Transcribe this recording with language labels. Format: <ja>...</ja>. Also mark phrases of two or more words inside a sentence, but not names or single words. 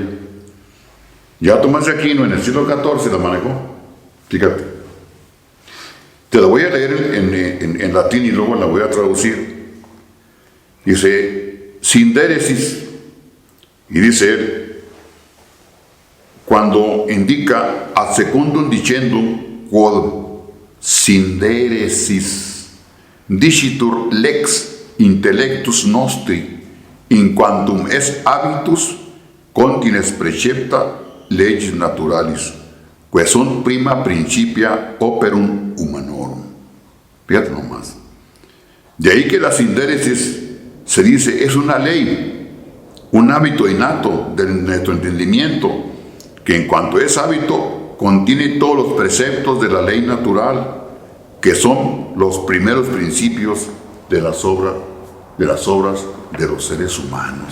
<es>Ya Tomás de Aquino en el siglo XIV la manejó. Fíjate. Te la voy a leer en latín y luego la voy a traducir. Dice, sindéresis. Y dice él, cuando indica</es> <la>ad secundum dicendum quod sindéresis dicitur lex intellectus nostri, in quantum es habitus, contines precepta legis naturalis, que sunt prima principia operum humanorum.</la> <es>Fíjate nomás. De ahí que la sindéresis se dice, es una ley, un hábito innato de nuestro entendimiento, que en cuanto es hábito, contiene todos los preceptos de la ley natural, que son los primeros principios de las obras de los seres humanos.</es>